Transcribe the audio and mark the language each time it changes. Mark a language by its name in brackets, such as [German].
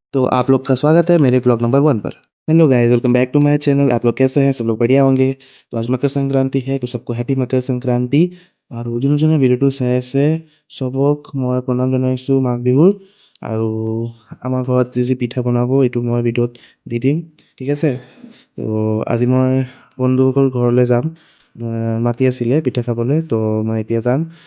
[Hindi] तो आप लोग का स्वागत है मेरे ब्लॉग नंबर 1 पर। [English] Hello guys, welcome back to my channel. [Hindi] आप लोग कैसे हैं? सब लोग बढ़िया होंगे। तो आज मकर संक्रांति है, तो सबको हैप्पी मकर संक्रांति। [Assamese] আৰু যোনে ভিডিঅ'টো চাই আছে চবক মই প্ৰণাম জনাইছোঁ মাঘ বিহুৰ। আৰু আমাৰ ঘৰত যি পিঠা বনাব এইটো মই ভিডিঅ'ত দি দিম, ঠিক আছে। তো আজি মই বন্ধুসকল ঘৰলৈ যাম, মাতি আছিলে পিঠা খাবলৈ, তো মই এতিয়া যাম।